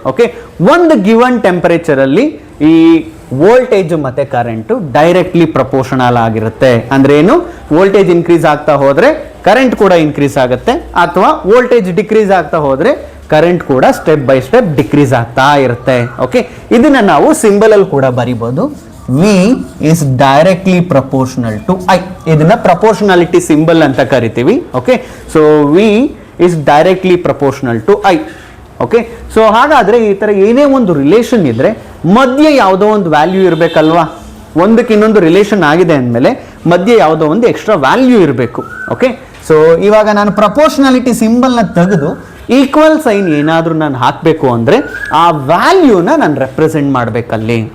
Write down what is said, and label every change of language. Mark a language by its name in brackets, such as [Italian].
[Kannada] Okay, ಒಂದು given temperature ಅಲ್ಲಿ ಈ ವೋಲ್ಟೇಜ್ ಮತ್ತೆ ಕರೆಂಟು ಡೈರೆಕ್ಟ್ಲಿ ಪ್ರಪೋರ್ಷನಲ್ ಆಗಿರುತ್ತೆ. ಅಂದ್ರೆ ಏನು? ವೋಲ್ಟೇಜ್ ಇನ್ಕ್ರೀಸ್ ಆಗ್ತಾ ಹೋದ್ರೆ ಕರೆಂಟ್ ಕೂಡ ಇನ್ಕ್ರೀಸ್ ಆಗುತ್ತೆ, ಅಥವಾ ವೋಲ್ಟೇಜ್ ಡಿಕ್ರೀಸ್ ಆಗ್ತಾ ಹೋದ್ರೆ ಕರೆಂಟ್ ಕೂಡ ಸ್ಟೆಪ್ ಬೈ ಸ್ಟೆಪ್ ಡಿಕ್ರೀಸ್ ಆಗ್ತಾ ಇರುತ್ತೆ. ಓಕೆ, ಇದನ್ನ ನಾವು ಸಿಂಬಲ್ ಅಲ್ಲಿ ಕೂಡ ಬರಿಬಹುದು. [English] V is directly proportional to I. [Kannada] ಇದನ್ನ ಪ್ರಪೋರ್ಷನಾಲಿಟಿ ಸಿಂಬಲ್ ಅಂತ ಕರಿತೀವಿ. Okay, so [English] V is directly proportional to I. [Kannada] Okay, so ಹಾಗಾದ್ರೆ ಈ ತರ ಏನೇ ಒಂದು ರಿಲೇಷನ್ ಇದ್ರೆ ಮಧ್ಯೆ ಯಾವುದೋ ಒಂದು ವ್ಯಾಲ್ಯೂ ಇರಬೇಕಲ್ವಾ. ಒಂದಕ್ಕೆ ಇನ್ನೊಂದು ರಿಲೇಷನ್ ಆಗಿದೆ ಅಂದಮೇಲೆ ಮಧ್ಯೆ ಯಾವುದೋ ಒಂದು ಎಕ್ಸ್ಟ್ರಾ ವ್ಯಾಲ್ಯೂ ಇರಬೇಕು. ಓಕೆ, ಸೊ ಇವಾಗ ನಾನು ಪ್ರಪೋರ್ಷನಾಲಿಟಿ ಸಿಂಬಲ್ನ ತೆಗೆದು ಈಕ್ವಲ್ ಸೈನ್ ಏನಾದರೂ ನಾನು ಹಾಕಬೇಕು ಅಂದರೆ ಆ ವ್ಯಾಲ್ಯೂನ ನಾನು ರೆಪ್ರೆಸೆಂಟ್ ಮಾಡಬೇಕಲ್ಲಿ.